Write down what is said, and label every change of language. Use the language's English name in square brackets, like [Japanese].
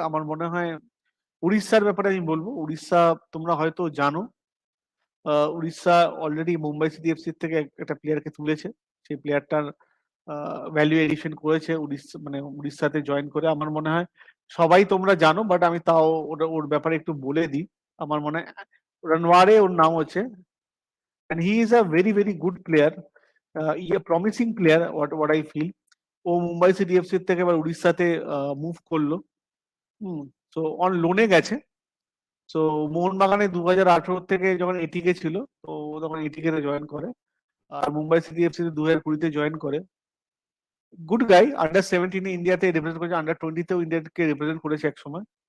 [Bangla] আমার মনে হয় উড়িষ্যার ব্যাপারে আমি বলবো, উড়িষ্যা তোমরা হয়তো জানো, Orissa already Mumbai city FC থেকে একটা প্লেয়ারকে তুলেছে। সেই প্লেয়ারটার ভ্যালু এডিশন করেছে উড়িষ্যা, মানে উড়িষ্যাতে জয়েন করে। আমার মনে হয় সবাই তোমরা জানো, বাট আমি তাও ওর ব্যাপারে একটু বলে দিই। আমার মনে হয় রনওয়ারে ওর নাম হচ্ছে, [English] and he is a very very good player, a promising player, what I feel. [Bangla] O Mumbai city FC থেকে এবার উড়িষ্যাতে মুভ করলো। তো অন লোনে গেছে। তো মোহনবাগানে 2018 থেকে যখন এটিকে ছিল, তো ও তখন এটিকে জয়েন করে, আর মুম্বাই সিটি এফসি 2020-তে জয়েন করে। গুড গাই, আন্ডার 17 ইন্ডিয়াতে রিপ্রেজেন্ট করেছে, আন্ডার 20-তেও ইন্ডিয়াকে রিপ্রেজেন্ট করেছে এক সময়।